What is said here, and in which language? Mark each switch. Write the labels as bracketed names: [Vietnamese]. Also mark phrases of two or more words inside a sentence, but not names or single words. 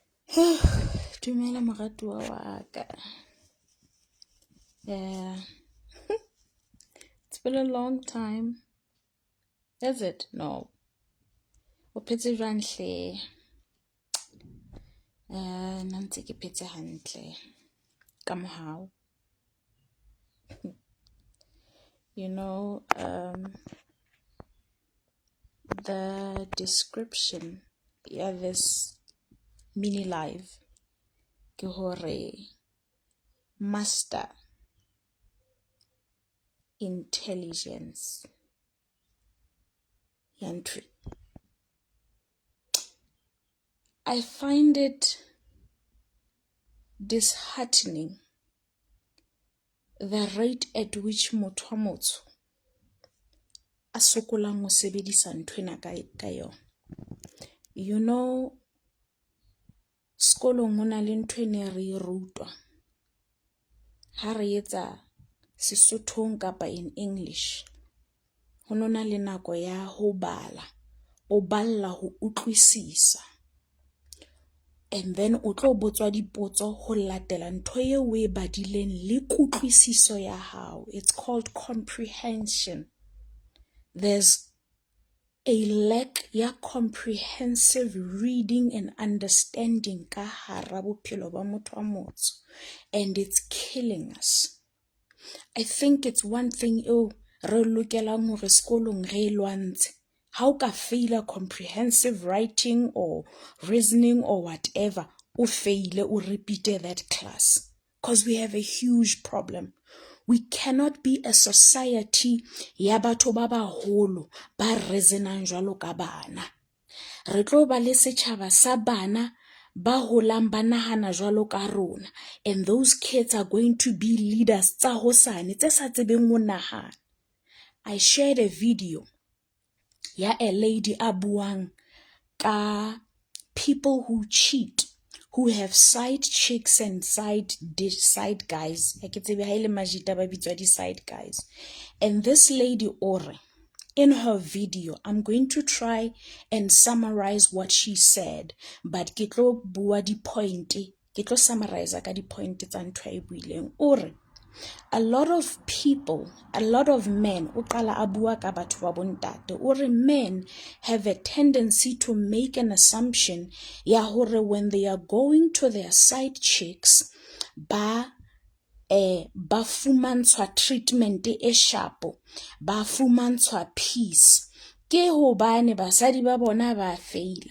[Southern Sotho] Dumela moratuwa wa ka. [English] Yeah, it's been a long time. Is it? No. [Southern Sotho] O phetse jwang hle? Nna ntse ke phetse hantle. Ka mohau. [English] You know, the description, yeah, this mini live, [Southern Sotho] ke hore [English] master intelligence. [Southern Sotho] Yantri. [English] I find it disheartening the rate at which [Southern Sotho] motho wa motsho a sokolang ho sebedisa nthwena ka yona. [English] You know, [Southern Sotho] skolong hona le nthwene re rutwa ha re etsa Sesothong kapa [English] in English. [Southern Sotho] Ho nona le nako ya ho bala, o balla ho utlwisisa. [English] And then [Southern Sotho] o tlo botswa dipotso ho latela ntho eo o e badileng le kutlwisiso ya hao. [English] It's called comprehension. There's a lack ya comprehensive reading and understanding [Southern Sotho] ka hara bophelo ba motho wa motsho, [English] and it's killing us. I think it's one thing [Southern Sotho] eo re lokelang hore sekolong re lwantshe. [English] How ka fail comprehensive writing or reasoning or whatever, o fail o repeat that class. Because we have a huge problem. We cannot be a society [Southern Sotho] ya batho ba baholo ba reasonang jwalo ka bana. Re tlo ba le setjhaba sa bana ba holang ba nahana jwalo ka rona, [English] and those kids are going to be leaders [Southern Sotho] tsa hosane tse sa tsebeng ho nahana. [English] I shared a video [Southern Sotho] ya a [English] lady [Southern Sotho] a buang ka [English] people who cheat, who have side chicks and side guys. [Southern Sotho] Ha ke tsebe ha ile majita ba bitswa di [English] side guys. And this lady ore, in her video, I'm going to try and summarize what she said, but [Southern Sotho] ke tlo bua di point, ke tlo summarize ka di point tsa ntho e buileng. [English] Ore a lot of people, a lot of men, [Southern Sotho] uqala abua ka batho ba bontate, [English] ore men have a tendency to make an assumption [Southern Sotho] ya hore [English] when they are going to their side chicks, [Southern Sotho] ba fumantshwa treatment e sharpo, ba fumantshwa peace. Ke hobane basadi ba bona ba faila.